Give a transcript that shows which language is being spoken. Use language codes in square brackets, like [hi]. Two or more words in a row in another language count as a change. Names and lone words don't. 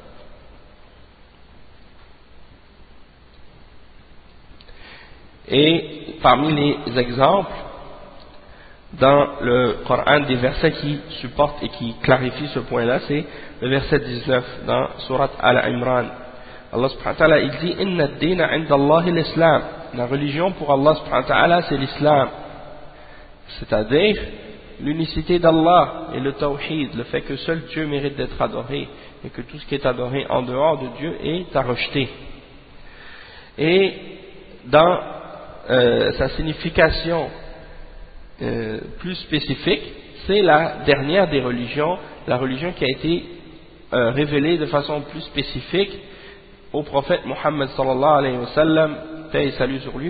[fr] Et parmi les exemples dans le Coran des versets qui supportent et qui clarifient ce point-là, c'est le verset 19 dans Surat Al-Imran. Allah [ar] سبحانه وتعالى, il dit إن الدين عند الله الإسلام. [fr] La religion pour Allah [ar] سبحانه وتعالى, [fr] c'est l'islam. C'est-à-dire l'unicité d'Allah et le tawhid, le fait que seul Dieu mérite d'être adoré et que tout ce qui est adoré en dehors de Dieu est à rejeter. Et dans sa signification plus spécifique, c'est la dernière des religions, la religion qui a été révélée de façon plus spécifique au prophète Muhammad [ar] صلى الله عليه وسلم, [fr] paix et salut sur lui.